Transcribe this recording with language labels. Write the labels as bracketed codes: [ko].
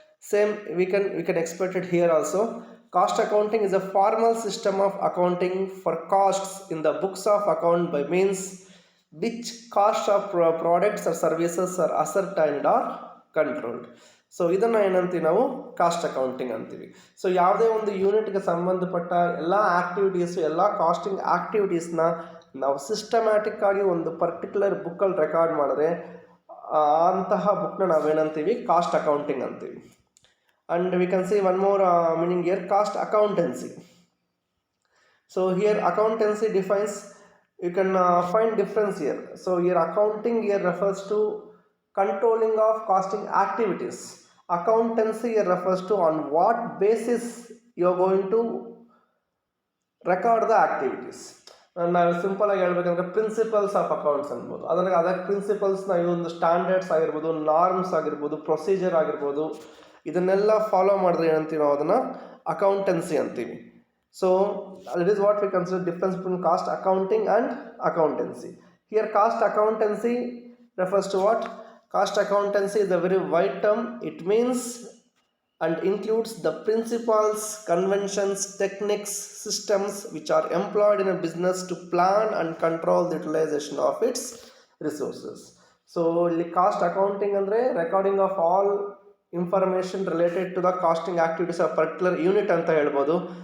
[en] Same we can expect it here also. Cost accounting is a formal system of accounting for costs in the books of account by means which cost of products or services are ascertained or controlled. [kn] So ಇದನ್ನು ಏನಂತೀವಿ ನಾವು, cost accounting ಅಂತೀವಿ. So ಯಾವುದೇ ಒಂದು ಯೂನಿಟ್ಗೆ ಸಂಬಂಧಪಟ್ಟ ಎಲ್ಲ activities, ಎಲ್ಲ ಕಾಸ್ಟಿಂಗ್ ಆಕ್ಟಿವಿಟೀಸ್ನ ನಾವು ಸಿಸ್ಟಮ್ಯಾಟಿಕ್ ಆಗಿ ಒಂದು ಪರ್ಟಿಕ್ಯುಲರ್ ಬುಕ್ಕಲ್ಲಿ ರೆಕಾರ್ಡ್ ಮಾಡಿದ್ರೆ ಅಂತಹ ಬುಕ್ನ ನಾವೇನಂತೀವಿ, ಕಾಸ್ಟ್ ಅಕೌಂಟಿಂಗ್ ಅಂತೀವಿ. [en] And we can see one more meaning here, cost accountancy. So here accountancy defines, you can find difference here. So here accounting here refers to controlling of costing activities. Accountancy here refers to on what basis you are going to record the activities. [kn] ನಾವು simple ಆಗಿ ಹೇಳ್ಬೇಕಂದ್ರೆ principles of accounts ಅನ್ಬೋದು. ಅದಕ್ಕೆ ಪ್ರಿನ್ಸಿಪಲ್ಸ್ನ ಈ ಒಂದು standards ಆಗಿರ್ಬೋದು, norms ಆಗಿರ್ಬೋದು, procedure ಆಗಿರ್ಬೋದು, ಇದನ್ನೆಲ್ಲ ಫಾಲೋ ಮಾಡಿದ್ರೆ ಏನಂತೀವಿ ನಾವು ಅದನ್ನು ಅಕೌಂಟೆನ್ಸಿ ಅಂತೀವಿ. [en] So it is what we consider difference between cost accounting and accountancy. Here cost accountancy refers to what? Cost accountancy is a very wide term. It means and includes the principles, conventions, techniques, systems which are employed in a business to plan and control the utilization of its resources. So [kn] ಇಲ್ಲಿ [en] cost accounting [kn] ಅಂದರೆ [en] recording of all information related to the costing activities of particular unit [kn] ಅಂತ ಹೇಳ್ಬೋದು.